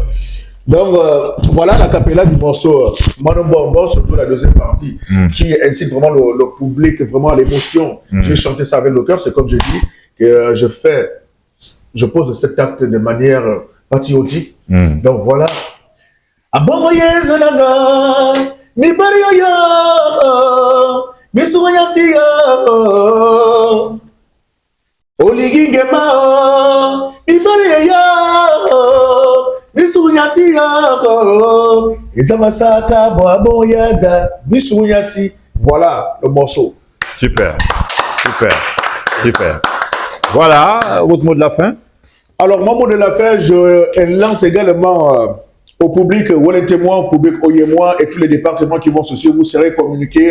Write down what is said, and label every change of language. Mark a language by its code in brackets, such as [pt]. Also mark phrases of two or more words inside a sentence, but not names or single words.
[fr] Donc, voilà l'acapella du morceau Mano Bonbon, surtout la deuxième partie, qui incite vraiment le public, vraiment à l'émotion. J'ai chanté ça avec le cœur, c'est comme je dis, que je pose cet acte de manière patriotique. Donc, voilà. [fan] Mi barrio yo, mi suya siya, oligige ma, mi barrio yo, mi suya siya, izamasaka boabo yaza, mi suya si. [fr] Voilà le morceau. Super, super, super. Voilà, votre mot de la fin. Alors, mon mot de la fin, je lance également au public, Témoin, au public Oyémois et tous les départements qui vont se suivre, vous serez communiqués.